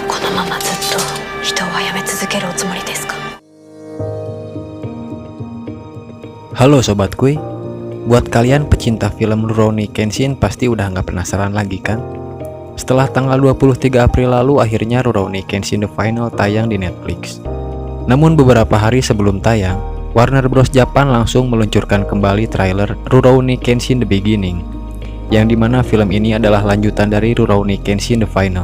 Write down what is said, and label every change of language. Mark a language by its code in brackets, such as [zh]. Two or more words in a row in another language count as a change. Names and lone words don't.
[ja] のままずっと人を殺め続けるおつもりですか? [id] Halo Sobat Kuy, buat kalian pecinta film Rurouni Kenshin pasti udah nggak penasaran lagi kan? Setelah tanggal 23 April lalu akhirnya Rurouni Kenshin The Final tayang di Netflix. Namun beberapa hari sebelum tayang, Warner Bros Japan langsung meluncurkan kembali trailer Rurouni Kenshin The Beginning, yang dimana film ini adalah lanjutan dari Rurouni Kenshin The Final.